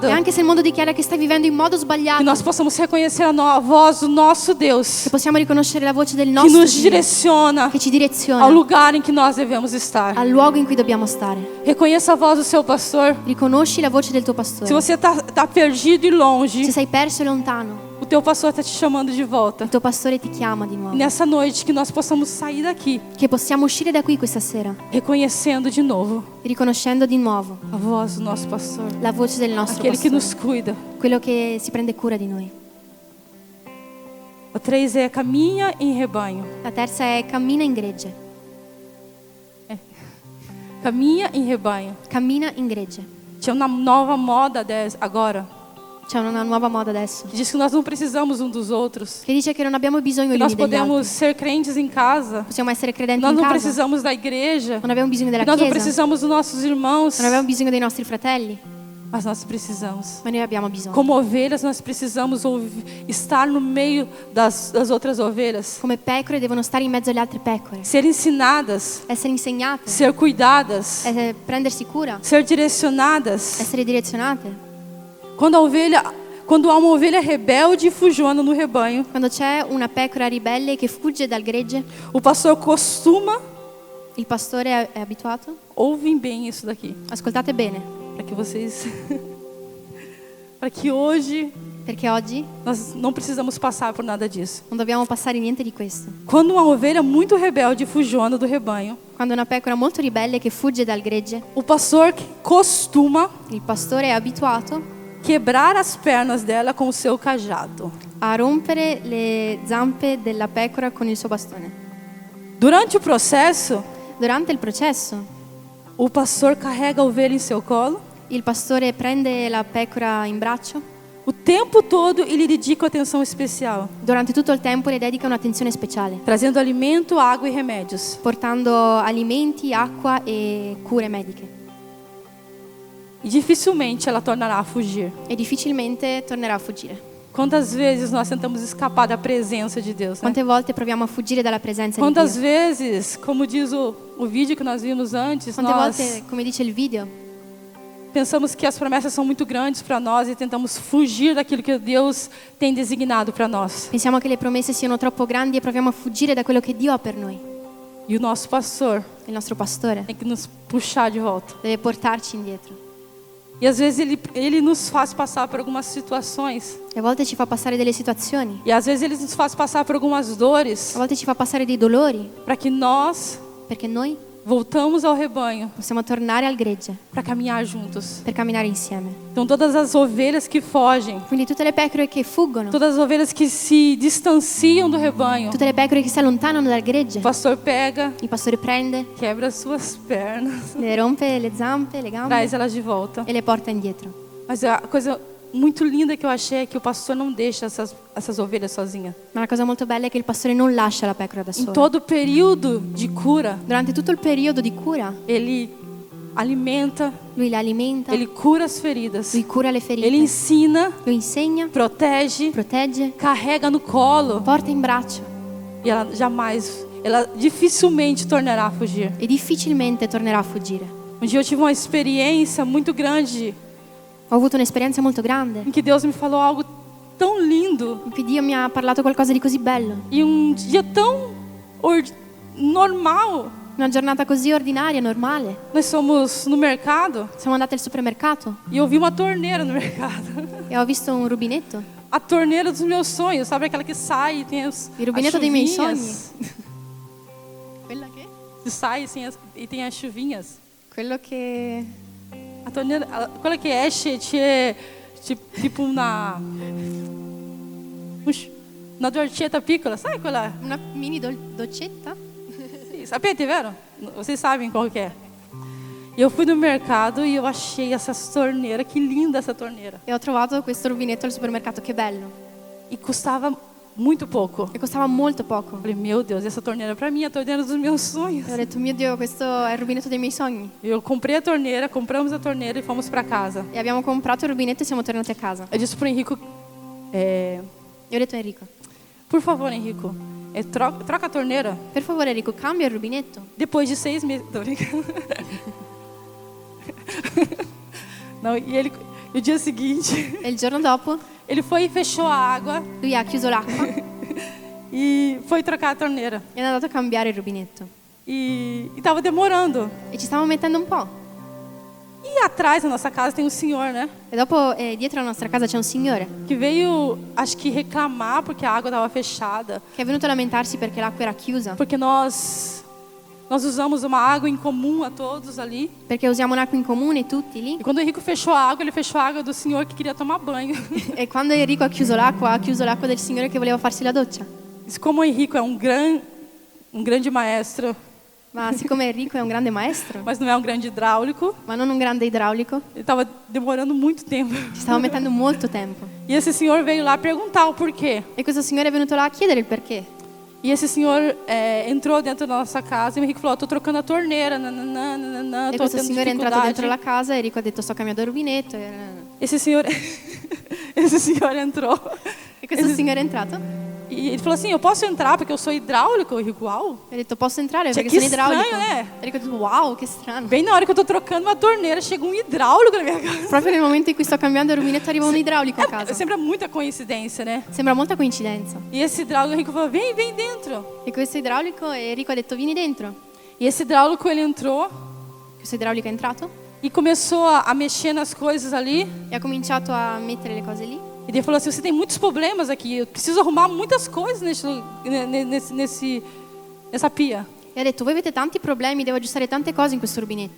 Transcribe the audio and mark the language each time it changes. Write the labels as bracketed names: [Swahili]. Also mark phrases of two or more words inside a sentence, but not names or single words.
[Italian] e anche se il mondo dichiara che stai vivendo in modo [Portuguese] que [Italian] sbagliato, [Portuguese] nós possamos reconhecer a voz do nosso Deus, [Italian] che possiamo riconoscere la voce del [Portuguese] que [Italian] nostro [Portuguese] nos [Italian] Dio, [Portuguese] direciona [Italian] che ci [Portuguese] ao [Italian] direziona [Portuguese] lugar em que nós devemos estar. [Italian] al luogo in cui dobbiamo stare. [Portuguese] Reconheça a voz do seu pastor. [Italian] Riconosci la voce del tuo [Portuguese] Se [Italian] pastore. [Portuguese] você está perdido e longe, [Italian] Se sei perso e lontano, [Portuguese] o teu pastor está te chamando de volta. [Italian] il tuo pastore ti chiama di [Portuguese] E [Italian] nuovo. [Portuguese] nessa noite que nós possamos sair daqui, [Italian] Che possiamo uscire da qui questa sera, [Portuguese] reconhecendo de novo [Italian] riconoscendo di nuovo [Portuguese] a voz do nosso pastor, [Italian] la voce del nostro [Portuguese] aquele que [Italian] pastore, [Portuguese] nos cuida. [Italian] quello che si prende cura di noi. [Portuguese] O 3 é caminha em rebanho. [Italian] La terza è cammina in gregge. [Portuguese] Caminha em rebanho. [Italian] Cammina in gregge. [Portuguese] Tinha uma nova moda agora, [Italian] C'è una nuova moda adesso [Portuguese] que diz que nós não precisamos um dos outros. [Italian] che dice che non abbiamo bisogno [Portuguese] Que [Italian] gli [Portuguese] nós [Italian] uni degli [Portuguese] podemos [Italian] altri. [Portuguese] ser crentes em casa. [Italian] Possiamo essere credenti [Portuguese] Nós [Italian] in [Portuguese] não [Italian] casa. [Portuguese] precisamos da igreja. [Italian] Non abbiamo bisogno della [Portuguese] Nós não [Italian] chiesa. [Portuguese] precisamos dos nossos irmãos. [Italian] Non abbiamo bisogno dei nostri fratelli. [Portuguese] Mas nós precisamos. [Italian] Ma noi abbiamo bisogno. [Portuguese] Como ovelhas, nós precisamos estar no meio das outras ovelhas. [Italian] Come pecore devono stare in mezzo alle altre pecore. [Portuguese] Ser ensinadas. [Italian] Essere insegnate. [Portuguese] Ser cuidadas. [Italian] Prendersi cura. [Portuguese] Ser direcionadas. [Italian] Essere direzionate. [Portuguese] Quando há uma ovelha rebelde e fujona no rebanho, [Italian] Quando c'è una pecora ribelle che fugge dal gregge, [Portuguese] o pastor costuma, [Italian] il pastore è abituato. [Portuguese] ouvem bem isso daqui, [Italian] Ascoltate bene, [Portuguese] para que vocês, para que hoje [Italian] perché oggi [Portuguese] nós não precisamos passar por nada disso. [Italian] non dobbiamo passare niente di questo. [Portuguese] Quando uma ovelha muito rebelde e fujona do rebanho, [Italian] Quando una pecora molto ribelle che fugge dal gregge, [Portuguese] o pastor costuma [Italian] il pastore è abituato [Portuguese] quebrar as pernas dela com o seu cajado. [Italian] a rompere le zampe della pecora con il suo bastone. [Portuguese] Durante o processo, [Italian] Durante il processo, [Portuguese] o pastor carrega a ovelha em seu colo. [Italian] il pastore prende la pecora in braccio. [Portuguese] O tempo todo ele dedica atenção especial, [Italian] Durante tutto il tempo le dedica un'attenzione speciale, [Portuguese] trazendo alimento, água e remédios. [Italian] portando alimenti, acqua e cure mediche. [Portuguese] E dificilmente ela tornará a fugir. [Italian] E difficilmente tornerà a fuggire. [Portuguese] Quantas vezes nós tentamos escapar da presença de Deus, né? [Italian] Quante volte proviamo a fuggire dalla presenza di [Portuguese] Quantas [Italian] Dio? [Portuguese] vezes, como diz o vídeo que nós vimos antes, [Italian] Quante [Portuguese] nós [Italian] volte, come dice il video, [Portuguese] pensamos que as promessas são muito grandes para nós e tentamos fugir daquilo que Deus tem designado para nós. [Italian] pensiamo che le promesse siano troppo grandi e proviamo a fuggire da quello che Dio ha per noi. [Portuguese] E o nosso pastor [Italian] Il nostro pastore [Portuguese] tem que nos puxar de volta. [Italian] deve portarci indietro. [Portuguese] E às vezes ele nos faz passar por algumas situações. [Italian] E a volte ci fa passare delle situazioni, [Portuguese] E às vezes ele nos faz passar por algumas dores [Italian] a volte ci fa passare dei dolori, [Portuguese] para que nós [Italian] perché noi [Portuguese] voltamos ao rebanho [Italian] possiamo tornare al gregge [Portuguese] para caminhar juntos. [Italian] per camminare insieme. [Portuguese] Então todas as ovelhas que fogem, [Italian] Quindi tutte le pecore che fuggono, [Portuguese] todas as ovelhas que se distanciam do rebanho, [Italian] tutte le pecore che si allontanano dal gregge, [Portuguese] o pastor pega, [Italian] il pastore prende, [Portuguese] quebra as suas pernas, [Italian] le rompe le zampe, le gambe [Portuguese] traz elas de volta. [Italian] e le porta indietro. [Portuguese] Mas a coisa muito linda que eu achei é que o pastor não deixa essas ovelhas sozinhas. [Italian] Ma la cosa molto bella è che il pastore non lascia la pecora da [Portuguese] Em [Italian] sola. [Portuguese] todo o período de cura, [Italian] Durante tutto il periodo di cura, [Portuguese] ele alimenta, [Italian] lui la alimenta, [Portuguese] ele cura as feridas, [Italian] lui cura le ferite, [Portuguese] ele ensina, [Italian] lui insegna, [Portuguese] protege, [Italian] protegge, [Portuguese] carrega no colo [Italian] porta in braccio [Portuguese] e ela jamais ela dificilmente tornará a fugir. [Italian] e difficilmente tornerà a fuggire. [Portuguese] Um dia eu tive uma experiência muito grande [Italian] Ho avuto un'esperienza molto grande [Portuguese] em que Deus me falou algo tão lindo [Italian] in cui Dio mi ha parlato qualcosa di così bello. [Portuguese] e um dia tão normal. [Italian] Una giornata così ordinaria, normale. [Portuguese] Nós somos no mercado [Italian] Siamo andati al supermercato [Portuguese] e eu vi uma torneira no mercado. [Italian] e ho visto un rubinetto. [Portuguese] A torneira dos meus sonhos, sabe aquela que sai e tem as [Italian] Il rubinetto dei miei [Portuguese] chuvinhas? [Italian] Quella che? [Portuguese] Que sai assim, e tem as chuvinhas. [Italian] Quello che... [Portuguese] A torneira, [Italian] quella che esce tipo una dolcetta piccola, sai quella? Una mini doccetta? Sì, sapete, vero? [Portuguese] Vocês sabem qual que é. E eu fui no mercado e eu achei essa torneira, que linda essa torneira. [Italian] E ho trovato questo rubinetto al supermercato, che bello. [Portuguese] E custava muito pouco. [Italian] E costava molto poco. [Portuguese] Eu falei, meu Deus, essa torneira é pra mim, a torneira dos meus sonhos. [Italian] E ho detto, mio Dio, questo è il rubinetto dei miei sogni. [Portuguese] Eu comprei a torneira, compramos a torneira e fomos para casa. [Italian] E abbiamo comprato il rubinetto e siamo tornati a casa. [Portuguese] Eu disse pro Henrico, [Italian] E ho detto a Enrico, [Portuguese] por favor, Henrico, troca a torneira. [Italian] per favore Enrico, cambia il rubinetto. [Portuguese] Depois de 6 meses. Tô brincando. Não, e ele, no dia seguinte, [Italian] E il giorno dopo [Portuguese] ele foi e fechou a água [Italian] lui ha chiuso l'acqua [Portuguese] e foi trocar a torneira. [Italian] e è andato a cambiare il rubinetto. [Portuguese] E tava demorando. [Italian] E ci stavamo mettendo un po'. [Portuguese] E atrás da nossa casa tem um senhor, né? [Italian] E dopo dietro la nostra casa c'è un signore [Portuguese] Que veio, acho que reclamar porque a água estava fechada. [Italian] che è venuto a lamentarsi perché l'acqua era chiusa. [Portuguese] Porque nós usamos uma água em comum a todos ali. [Italian] Perché usiamo un'acqua in comune tutti lì. [Portuguese] E quando o Henrico fechou a água, ele fechou a água do senhor que queria tomar banho. [Italian] E quando Enrico ha chiuso l'acqua del signore che voleva farsi la doccia. [Portuguese] Isso, como o Henrico é um grande maestro, [Italian] Ma siccome Enrico è un grande maestro, [Portuguese] mas não é um grande hidráulico, [Italian] ma non un grande idraulico, [Portuguese] ele estava demorando muito tempo. [Italian] ci stava mettendo molto tempo. [Portuguese] E esse senhor veio lá perguntar o porquê. [Italian] E questo signore è venuto là a chiedere il perché. [Portuguese] E esse senhor entrou dentro da nossa casa e o Henrico falou, tô trocando a torneira, nananana, [Italian] E [Portuguese] tô [Italian] questo [Portuguese] tendo [Italian] signore è entrato dentro la [Portuguese] dificuldade. [Italian] casa e Enrico ha detto sto cambiando il rubinetto. [Portuguese] Esse senhor entrou. [Italian] E questo signore è entrato [Portuguese] E ele falou assim, eu posso entrar porque eu sou hidráulico? Eu digo, uau. [Italian] e ha detto posso entrare Cioè, perché che sono idraulico. strano, Enrico ha detto wow, che strano. [Portuguese] Bem na hora que eu tô trocando uma torneira, chega um hidráulico na minha casa. [Italian] Proprio nel momento in cui sto cambiando il rubinetto arriva un idraulico a [Portuguese] É [Italian] casa. [Portuguese] sempre muita coincidência, né? [Italian] Sembra molta coincidenza. [Portuguese] E esse hidráulico, o Henrico falou, vem dentro. [Italian] E questo idraulico, e Enrico ha detto vieni dentro. [Portuguese] E esse hidráulico, ele entrou [Italian] Questo idraulico è entrato [Portuguese] e começou a mexer nas coisas ali. [Italian] e ha cominciato a mettere le cose lì. [Portuguese] E ele falou assim, você tem muitos problemas aqui, eu preciso arrumar muitas coisas nessa pia. [Italian] E ha detto voi avete tanti problemi, devo aggiustare tante cose in questo rubinetto.